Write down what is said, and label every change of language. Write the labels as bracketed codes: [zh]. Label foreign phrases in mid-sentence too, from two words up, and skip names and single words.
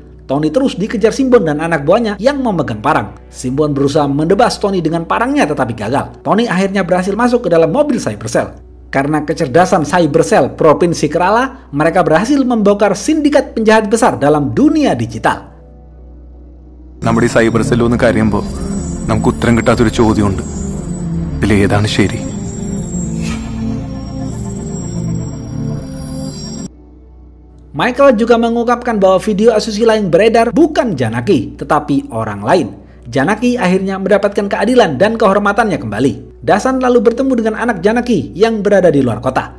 [id] Tony terus dikejar Simbon dan anak buahnya yang memegang parang. Simbon berusaha mendebas Tony dengan parangnya tetapi gagal. Tony akhirnya berhasil masuk ke dalam mobil Cybercell. Karena kecerdasan Cybercell Provinsi Kerala, mereka berhasil membongkar sindikat penjahat besar dalam dunia digital. [ml] നമ്മുടെ ഈ [en] cyber cell [ml] ഒന്ന് കരയുമ്പോൾ നമുക്ക് ഉത്തരം കിട്ടാത്തൊരു ചോദ്യമുണ്ട്. ഇതിലേതാണ് ശരി? [id] Michael juga mengungkapkan bahwa video asusila yang beredar bukan Janaki, tetapi orang lain. Janaki akhirnya mendapatkan keadilan dan kehormatannya kembali. Dasan lalu bertemu dengan anak Janaki yang berada di luar kota.